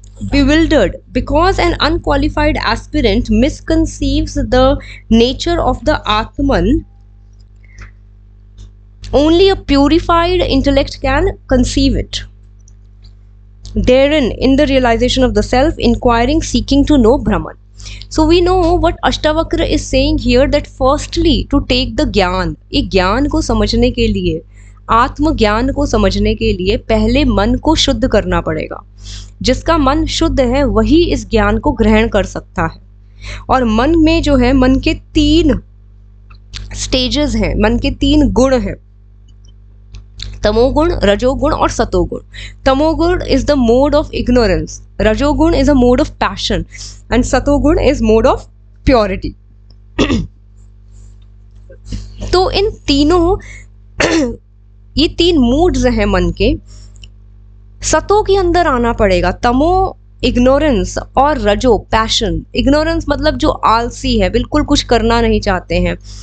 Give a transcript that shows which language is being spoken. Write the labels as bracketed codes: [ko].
[en] Bewildered because an unqualified aspirant misconceives the nature of the Atman. Only a purified intellect can conceive it. Therein, in the realization of the self, inquiring, seeking to know Brahman. So we know what Ashtavakra is saying here, that firstly to take the [hi] ज्ञान, एक ज्ञान को समझने के लिए, आत्म ज्ञान को समझने के लिए पहले मन को शुद्ध करना पड़ेगा। जिसका मन शुद्ध है वही इस ज्ञान को ग्रहण कर सकता है। और मन में जो है, मन के 3 स्टेजेस हैं, मन के 3 गुण हैं, तमोगुण, रजोगुण और सतोगुण। [en] Tamoguna is the mode of ignorance, rajoguna is a mode of passion and satoguna is mode of purity. [hi] तो इन तीनों ये 3 मूड्स हैं मन के। सतो के अंदर आना पड़ेगा। तमो इग्नोरेंस और रजो पैशन। इग्नोरेंस मतलब जो आलसी है, बिल्कुल कुछ करना नहीं चाहते हैं।